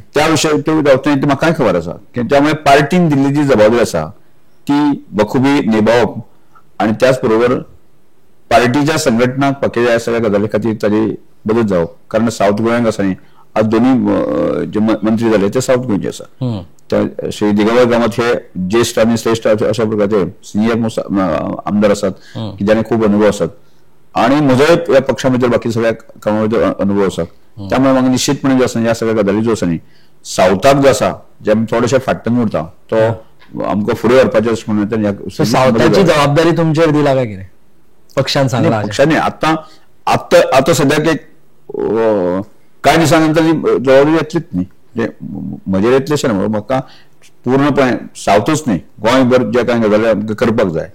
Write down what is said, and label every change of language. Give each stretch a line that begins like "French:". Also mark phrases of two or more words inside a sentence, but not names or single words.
Konkani: त्या विशय तो जावचो ना म्हाकाय खबर आसा. त्यामुळे पार्टीन दिल्ली जी जबाबदारी आसा ती बखुबी निभावप आणि त्याच बरोबर पार्टीच्या संघटनाक पक्याच्या ह्या सगळ्या गजाली खातीर ताजी मदत जावप. कारण साऊथ गोंयांक आसा न्ही, आज दोन्ही जे मंत्री जाले ते साऊथ गोंयचे आसा.
Marathi: श्री दिगंबर कामत हे ज्येष्ठ आणि श्रेष्ठ अशा प्रकारचे सिनियर आमदार असतात की ज्यांनी खूप अनुभव असतात आणि म्हजोय या पक्षामध्ये बाकी सगळ्या कामामध्ये अनुभव असतात.
Konkani: त्यामुळे मग निश्चितपणे जे आसा या सगळ्या गजाली ज्यो आसा न्ही, सावथाक जो आसा जे आमी थोडेशे फाट्टन उरता तो आमकां फुडें व्हरपाचें अशें म्हणून सावथाची जबाबदारी तुमचेर दिला काय कितें पक्षान सांगला? पक्षांनी आता सद्याक एक कांय दिसांनंतर जबाबदारी येतलीच न्ही, म्हजेर येतली अशें ना, म्हाका पूर्णपणे सावथूच न्ही गोंयभर जे कांय गजाली आमकां करपाक जाय.